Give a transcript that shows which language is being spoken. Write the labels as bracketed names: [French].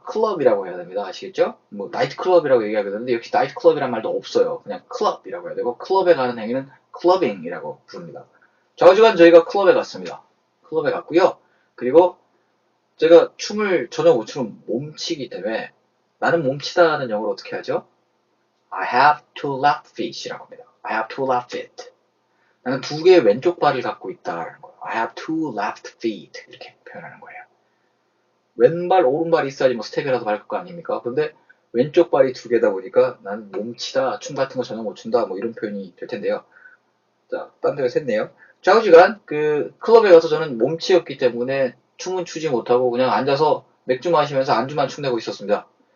[Korean] 클럽이라고 해야 됩니다. 아시겠죠? 뭐 나이트 클럽이라고 얘기하게 되는데 역시 나이트 클럽이란 말도 없어요. 그냥 클럽이라고 해야 되고 클럽에 가는 행위는 클러빙이라고 부릅니다. 좌우지간 저희가 클럽에 갔습니다. 클럽에 갔고요. 그리고 제가 춤을 전혀 못 추는 몸치기 때문에 나는 몸치다는 영어로 어떻게 하죠? [English] I have two left feet [Korean] 이라고 합니다. [English] I have two left feet. [Korean] 나는 두 개의 왼쪽 발을 갖고 있다라는 거예요. [English] I have two left feet [Korean] 이렇게 표현하는 거예요. 왼발 오른발이 있어야지 뭐 스텝이라도 밟을 거 아닙니까? 근데 왼쪽 발이 두 개다 보니까 나는 몸치다 춤 같은 거 전혀 못 춘다 뭐 이런 표현이 될 텐데요. 자, 딴 데가 샜네요. 좌우지간 그 클럽에 가서 저는 몸치였기 때문에 춤은 추지 못하고 그냥 앉아서 맥주 마시면서 안주만 축내고 있었습니다.